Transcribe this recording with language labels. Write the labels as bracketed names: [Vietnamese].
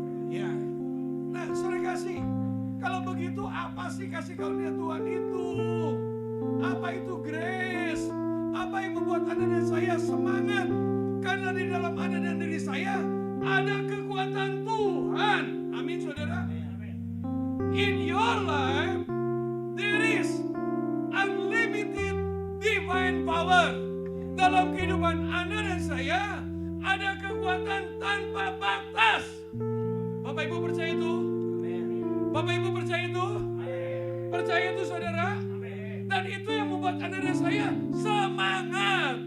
[Indonesian] Ya. Nah, saudara kasih. Kalau begitu apa sih kasih karunia Tuhan itu? Apa itu grace? Apa yang membuat Anda dan saya semangat? Karena di dalam Anda dan diri saya ada kekuatan Tuhan. Amin, saudara. [English] In your life there is unlimited divine power. [Indonesian] Dalam kehidupan Anda dan saya ada kekuatan tanpa batas. Bapak Ibu percaya itu? Bapak Ibu percaya itu? Percaya itu, saudara? Dan itu yang membuat Anda dan saya semangat.